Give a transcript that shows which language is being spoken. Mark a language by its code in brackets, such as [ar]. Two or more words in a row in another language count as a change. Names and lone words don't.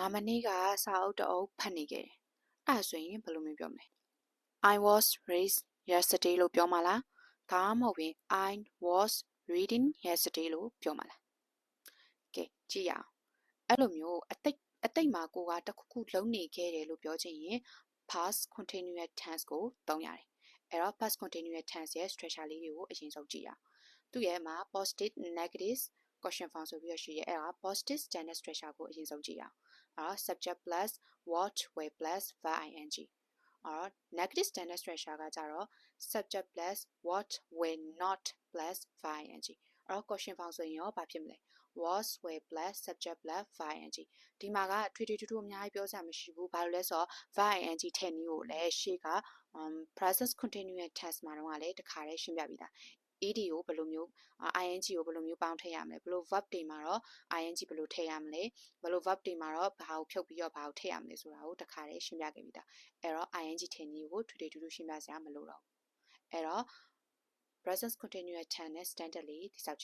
[my] မနေ့ကစာအုပ်တအုပ်ဖတ်နေခဲ့တယ်။အဲ့ဒါဆိုရင်ဘယ်လိုမျိုးပြောမလဲ [en] I was raised yesterday [my] လို့ပြောမှာလား။ဒါမှမဟုတ်ရင် [en] I was reading yesterday [my] လို့ပြောမှာလား။ကဲကြည့်ရအောင်။အဲ့လိုမျိုးအတိတ်မှာကိုကတစ်ခုခုလုပ်နေခဲ့တယ် လို့ပြောချင်ရင် [en] past continuous tense [my] ကိုသုံးရတယ်။အဲ့တော့ [en] past continuous tense [my] ရဲ့ structure လေးတွေကိုအရင်ဆုံးကြည့်ရအောင်။သူ့ရဲ့မှာ [en] positive negative question form [my] ဆိုပြီးတော့ရှိရဲအဲ့ဒါ [en] positive standard structure [my] ကိုအရင်ဆုံးကြည့်ရအောင်။ အဲ့တော့ [en] subject plus what were plus verb ing [my] အဲ့တော့ [en] negative standard structure [my] ကကြတော့ [en] subject plus what were not plus verb ing [my] အဲ့တော့ [en] question form [my] ဆိုရင်ရောဘာ ဖြစ်မလဲ [en] was were plus subject plus verb ing [my] ဒီမှာကထွေထွေထူးထူးအများကြီးပြောစရာမရှိဘူးဘာလို့လဲဆိုတော့ [en] verb ing [my] ထည့်နည်းကိုလည်းရှေ့က [en] present continuous tense [my] မှာတော့လည်းတခါတည်းရှင်းပြပြီးသားed ကိုဘယ်လိုမျိုး ing ကိုဘယ်လိုမျိုးပေါင်းထည့်ရမလဲဘယ်လို verb တွေမှာတော့ ing ဘယ်လိုထည့်ရမလဲဘယ်လို verb တွေမှာတော့ဘာကိုဖြုတ်ပြီးတော့ဘာကိုထည့်ရမလဲဆိုတာကိုတခါတည်းရှင်းပြခဲ့ပြီးသားအဲ့တော့ ing ထည့်နည်းကိုထွေထွေထူးထူးရှင်းပြစရာမလိုတော့ဘူးအဲ့တော့ [en] present continuous tense [my] နဲ့ standard လေးတိစောက်ကြည့်